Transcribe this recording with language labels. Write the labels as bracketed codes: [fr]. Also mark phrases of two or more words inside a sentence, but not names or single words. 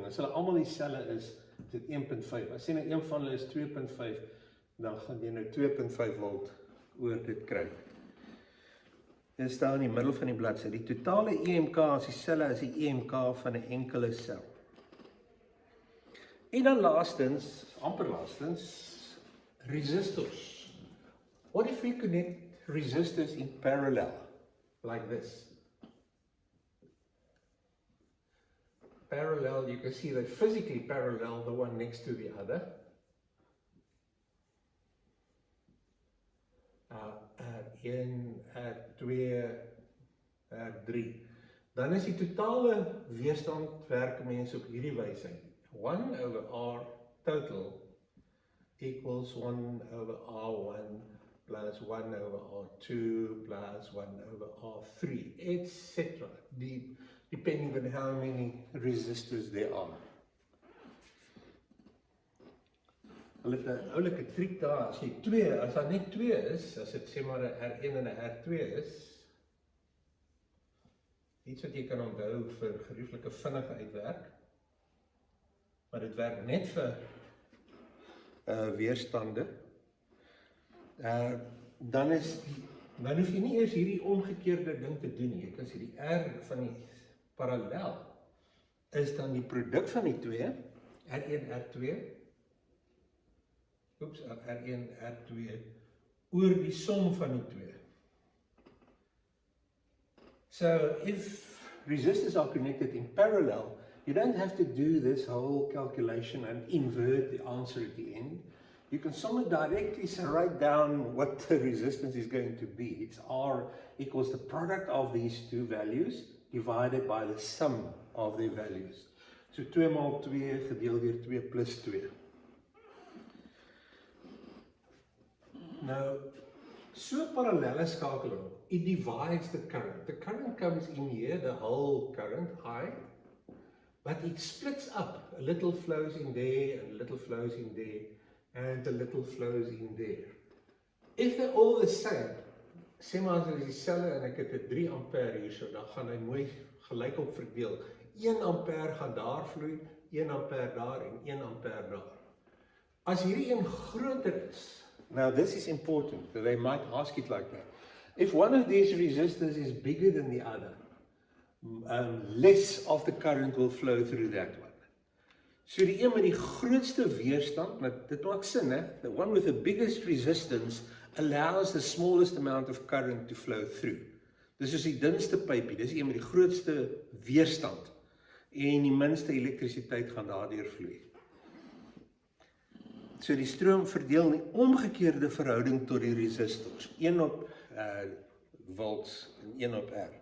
[af] As hulle almal dieselfde is dit 1,5. As jy nou een van hulle is 2,5, dan gaan jy nou 2,5 volt oor dit kry. Dit staan in die middel van die bladsy. Die totale EMK is dieselfde as die EMK van 'n enkele sel. En dan laastens, amper laastens, resistors. [en] What if we connect resistors in parallel, like this? parallel, you can see they physically parallel the one next to the other. R1, R2, R3. [af] Dan is die totale weerstand werk mense op hierdie wyse. [en] 1 over R total equals 1 over R1 plus 1 over R2 plus 1 over R3, etc. Depending on how many resistors there are. [af] Hulle het 'n oulike triek daar, as daar net 2 is, as dit sê maar 'n R1 en 'n R2 is, iets wat jy kan onthou vir gerieflike vinnige uitwerk, maar dit werk net vir weerstande. Dan hoef jy nie eers hierdie omgekeerde ding te doen nie. Jy kan sê die R van die parallel is dan die produk van die twee, R1, R2, R1, R2, oor die som van die twee. [en] So if resistors are connected in parallel, you don't have to do this whole calculation and invert the answer at the end. You can somewhat directly write down what the resistance is going to be. It's R equals the product of these two values divided by the sum of their values. [af] So 2 maal 2 gedeeld deur 2 plus 2. Nou, so parallelle skakeling, [en] it divides the current. The current comes in here, the whole current, I, but it splits up. A little flows in there, and a little flows in there, and a little flows in there. If they're all the same, [af] sê maar as hulle dieselfde en ek het 'n 3 ampère hierso, dan gaan hy mooi gelykop verdeel. 1 ampère gaan daar vloei, 1 ampère daar en 1 ampère daar. As hierdie een groter is, [en] now this is important, they might ask it like that. If one of these resistors is bigger than the other, less of the current will flow through that one. [af] So die een met die grootste weerstand, dit maak sin, hè? [en] The one with the biggest resistance allows the smallest amount of current to flow through. [af] Dis is die dunste pypie, dis die een met die grootste weerstand en die minste elektrisiteit gaan daardeur vloei. So die stroom verdeel in die omgekeerde verhouding tot die resistors, 1 op volts en 1 op R.